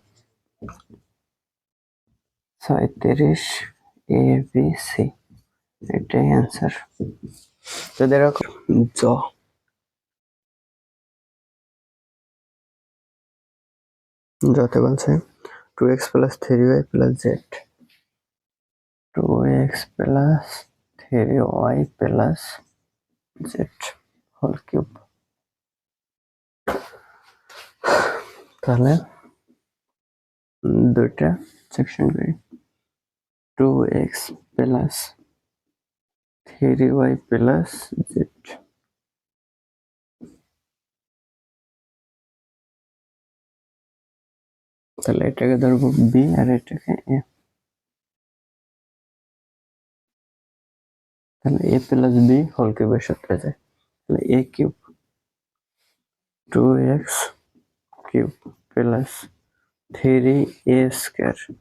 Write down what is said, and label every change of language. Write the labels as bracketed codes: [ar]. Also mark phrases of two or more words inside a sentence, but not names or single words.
[bn] 37 a b c এটাই অ্যান্সার তো দেখো যতে বলছে [en] 2x plus 3y plus z 2x plus 3y plus z whole cube [bn] তাহলে দুইটা সেকশন করি [en] 2x plus 3y plus z [bn] তাহলে এটাকে ধরবো b আর এটাকে a তাহলে [en] a plus b whole cubeের [bn] সাথে যায় তাহলে a [en] cube 2x cube plus 3a square